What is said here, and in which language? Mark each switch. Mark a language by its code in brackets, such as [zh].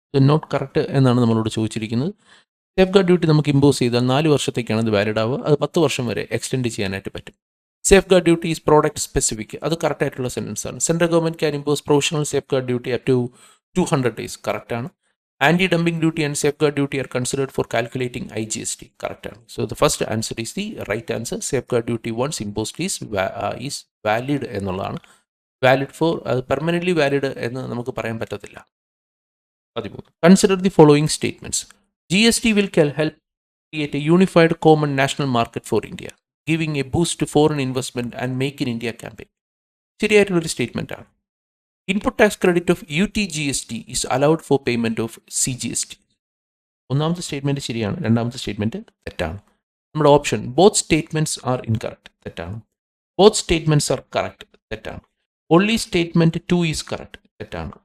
[ml] Not correct എന്നാണ് നമ്മളോട് ചോദിച്ചിരിക്കുന്നത്. സേഫ് ഗാർഡ് ഡ്യൂട്ടി നമുക്ക് ഇമ്പോസ് ചെയ്താൽ 4 വർഷത്തേക്കാണ് അത് വാലിഡ് ആവുക. അത് 10 വർഷം വരെ എക്സ്റ്റെൻഡ് ചെയ്യാനായിട്ട് പറ്റും. [en] Safeguard duty is product specific. [ml] അത് കറക്റ്റ് ആയിട്ടുള്ള സെൻറ്റൻസ് ആണ്. [en] Central government can impose provisional safeguard duty up to 200 days. [ml] കറക്റ്റാണ്. [en] Anti-dumping duty and safeguard duty are considered for calculating IGST. Correct. So the first answer is the right answer. Safeguard duty once imposed is valid [ml] എന്നുള്ളതാണ്. [en] Valid for permanently valid [ml] എന്ന് നമുക്ക് പറയാൻ പറ്റത്തില്ല. 13. [en] Consider the following statements. GST will help create a unified common national market for India, giving a boost to foreign investment and Make in India campaign. [ml] ശരിയായിട്ടുള്ളൊരു statement ആണ്. [en] Input tax credit of UTGST is allowed for payment of CGST. [ml] ഒന്നാമത്തെ statement ശരിയാണ്, രണ്ടാമത്തെ statement തെറ്റാണ്. നമ്മുടെ option [en] both statements are incorrect, [ml] തെറ്റാണ്. [en] both statements are correct, [ml] തെറ്റാണ്. [en] Only statement 2 is correct, തെറ്റാണ്.